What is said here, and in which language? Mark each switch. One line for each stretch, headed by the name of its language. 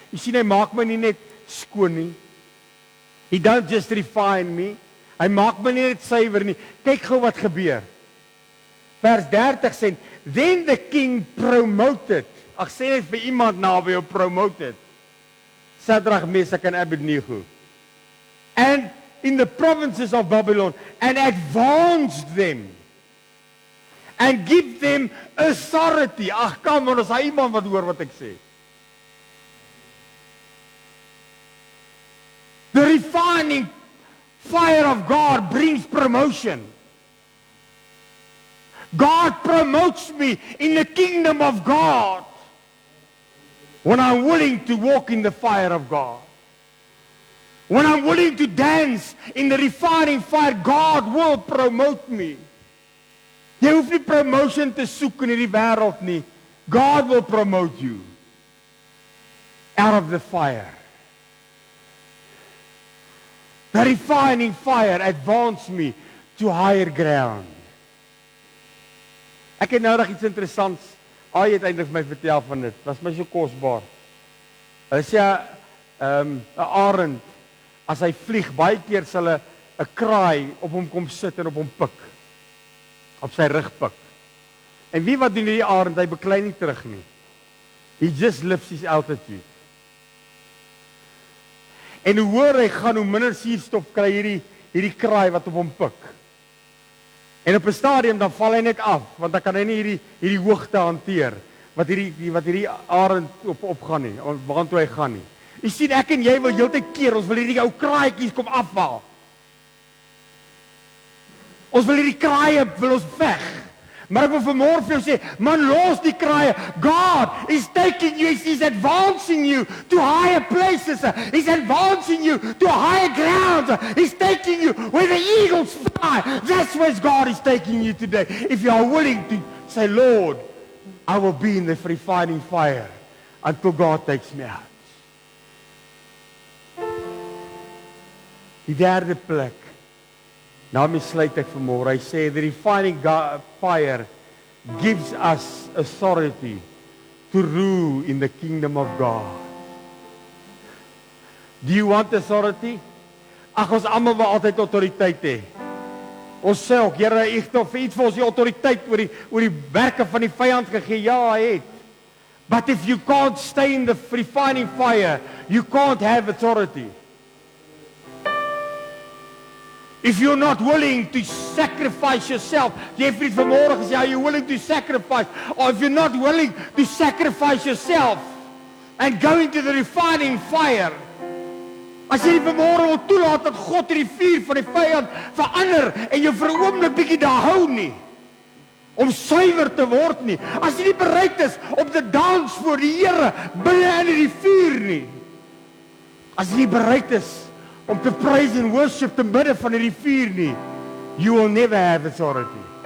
Afrikaans: Jy sien, hy maak my nie net skoon nie.
English: He don't just refine me.
Afrikaans: Hy maak my nie net suiwer nie. Kyk gou wat gebeur. Vers 30 sê,
English: then the king promoted.
Afrikaans: Ag sê net vir iemand naby jou promoted. Sadrag, Mesach and Abednego.
English: And in the provinces of Babylon, and advanced them. And give them authority.
Afrikaans: Ag kom, ons hy iemand wat hoor wat ek sê.
English: The refining fire of God brings promotion. God promotes me in the kingdom of God. when I'm willing to walk in the fire of God, when I'm willing to dance in the refining fire, God will promote me.
Afrikaans: Jy hoef nie promotion te soek in hierdie wêreld nie.
English: God will promote you out of the fire. The refining fire advanced me to higher ground.
Afrikaans: Ek het nou nog iets interessants. Hy het eintlik vir my vertel van dit. Was my so kosbaar. Hulle sê 'n arend, as hy vlieg, baie keer sal 'n kraai op hom kom sit en op hom pik. Op sy rug pik. En wie wat doen hierdie arend? Hy beklei nie terug nie.
English: He just lifts his altitude.
Afrikaans: En hoe hoër hy gaan, hoe minder suurstof kry hierdie kraai wat op hom pik. En op 'n stadium dan val hy net af, want dan kan hy nie hierdie hoogte hanteer wat hierdie arend opgaan nie, waartoe hy gaan nie. Jy sien, ek en jy wil heeltyd keer, ons wil hierdie ou kraaitjies kom afhaal. Ons wil hierdie kraaie wil ons veg. Maar ek wil vanmôre vir jou sê, man, los die kraaie.
English: God is taking you, he's advancing you to higher places. He's advancing you to higher grounds. He's taking you where the eagles fly. That's where God is taking you today. If you are willing to say, Lord, I will be in the refining fire until God takes me out.
Afrikaans: Die derde plek. Nou sluit ek vanmôre. Hy sê
English: the refining fire gives us authority to rule in the kingdom of God. Do you want authority?
Afrikaans: Ag, ons almal wil altyd autoriteit hê. Ons sê ook, Here, U het vir ons die autoriteit oor die werke van die vyand gegee. Ja, hy het.
English: But if you can't stay in the refining fire, you can't have authority. If you're not willing to sacrifice yourself,
Afrikaans: jy het vir vanmôre gesê,
English: are you willing to sacrifice? Or if you're not willing to sacrifice yourself and go into the refining fire,
Afrikaans: as jy vanmôre wil toelaat dat God hierdie vuur van die vyand verander en jou vir 'n oomblik bietjie daar hou nie, om suiwer te word nie, as jy nie bereid is om te dans voor die Here binne in die vuur nie, as jy nie bereid is om te
English: praise and worship
Afrikaans: te midde van hierdie vuur nie,
English: you will never have authority.